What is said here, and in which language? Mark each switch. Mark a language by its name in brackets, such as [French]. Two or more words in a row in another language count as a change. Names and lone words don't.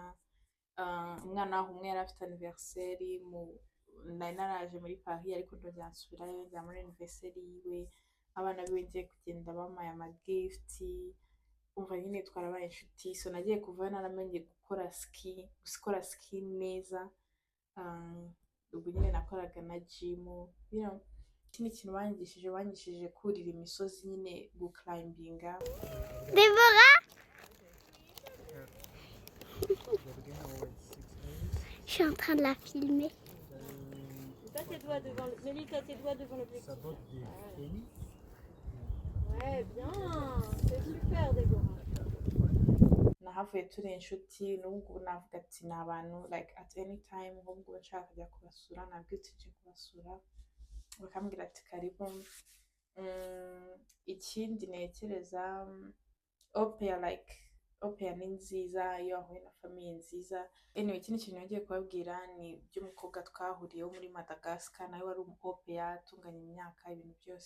[Kinyarwanda] Umwana waho umwe yari afite anniversaire nari naraje muri Paris ariko ndongera nsubirayo njya muri anniversaire yiwe abana biwe ngiye kugenda bamaye amagift umva nyine twarabaye inshuti. So nagiye kuva naramenye gukora ski neza ubwo nyine nakoraga na gym ikindi kintu banyigishije kurira imisozi nyine guclimbinga. [French] Déborah, je suis en train de la filmer. Mets tes doigts devant l'objectif. Ça botte des tennis. Ouais, bien. C'est super, Déborah. [Kinyarwanda] Nahavuye turi inshuti n'ubwo navuga ati ni abantu [English] like at any time [Kinyarwanda] nk'ubwo nshaka kujya kubasura nabwite nje kubasura bakambwira ati karibu. Ikindi nekereza OPA ni nziza iyo wahuye na famiye nziza. Anyway ikindi kintu nagiye kubabwira ni by'umukobwa twahuriyeho muri Madagascar nawe wari OPA tunganya imyaka ibintu byose.